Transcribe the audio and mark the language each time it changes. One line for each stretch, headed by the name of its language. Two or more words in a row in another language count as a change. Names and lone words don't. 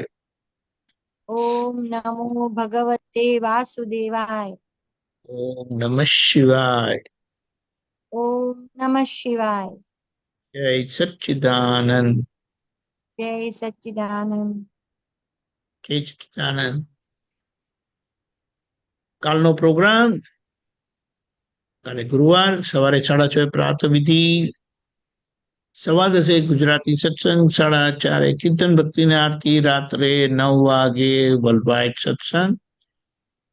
Sanskrit: ओम नमो भगवते वासुदेवाय। ओम नमः शिवाय। ओम नमः शिवाय। जय सच्चिदानंद। जय सच्चिदानंद। जय सच्चिदानंद।
Gujarati: કાલનો પ્રોગ્રામ કાલે ગુરુવાર સવારે 6:30 પ્રાત વિધિ, 10:15 ગુજરાતી સત્સંગ, 4:30 કીર્તન ભક્તિને આરતી, રાત્રે 9 વાગે
English: world wide
Gujarati: સત્સંગ.